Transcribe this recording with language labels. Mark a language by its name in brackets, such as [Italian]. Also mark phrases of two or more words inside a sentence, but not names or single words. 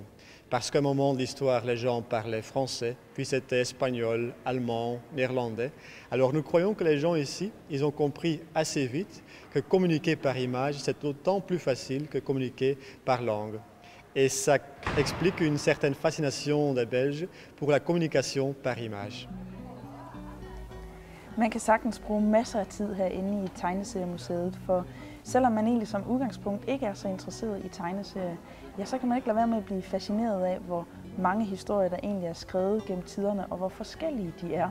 [French] Parce qu'à un moment de l'histoire, les gens parlaient français, puis c'était espagnol, allemand, néerlandais. Alors nous croyons que les gens ici, ils ont compris assez vite que communiquer par image, c'est autant plus facile que communiquer par langue. Et ça explique une certaine fascination des Belges pour la communication par image. [Danish] Man kan sagtens bruge masser af tid herinde i Tegneseriemuseet, for selvom man egentlig som udgangspunkt ikke er så interesseret i tegneserier, ja, så kan man ikke lade være med at blive fascineret af, hvor mange historier, der egentlig er skrevet gennem tiderne, og hvor forskellige de er.